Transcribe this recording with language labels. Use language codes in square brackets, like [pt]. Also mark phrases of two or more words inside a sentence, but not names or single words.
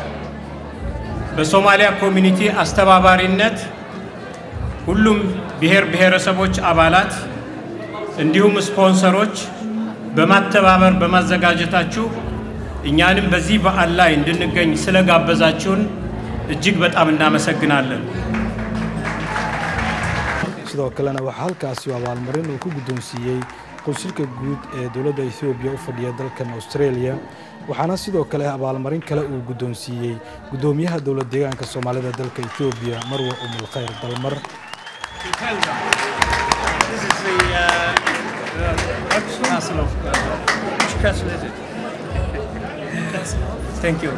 [am] በሶማሊያ ኮሚኒቲ አስተባባሪነት ሁሉም ብሔር ብሔረሰቦች አባላት እንዲሁም ስፖንሰሮች በማተባበር በማዘጋጀታችሁ እኛንም በዚህ በዓል ላይ እንድንገኝ ስለጋበዛችሁን እጅግ በጣም እናመሰግናለን። [so] sidoo kalena waxa halkaasi abaalmarin uu ku guddoonsiiyay qonsulka guud ee dawladda Ethiopia u fadhiya dalkan Australia waxaana sidoo kale abaalmarin kale uu guddoonsiiyay gudoomiyaha dawladda deegaanka Soomaalida dalka Ethiopia Marwa Umul Khayr Dalmar. [en] This is the castle of which castle is it? Thank you.